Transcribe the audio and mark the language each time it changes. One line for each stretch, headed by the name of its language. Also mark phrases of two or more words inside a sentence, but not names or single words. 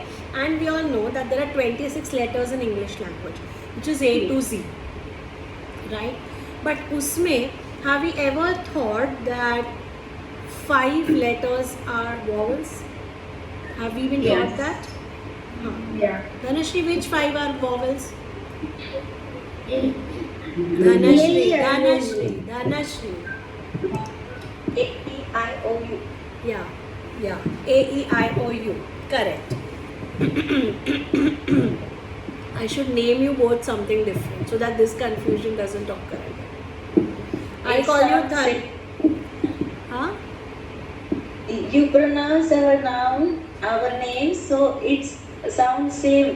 English: And we all know that there are 26 letters in English language, which is A to Z, right? But usme, have we ever thought that 5 letters are vowels? Have we been taught that? Huh. Yeah. Dhanashri, which 5 are vowels? Dhanashri. A-E-I-O-U. Yeah. A-E-I-O-U. Correct. I should name you both something different so that this confusion doesn't occur again. I'll call you Thal. Huh? You pronounce our noun, our name, so it sounds same.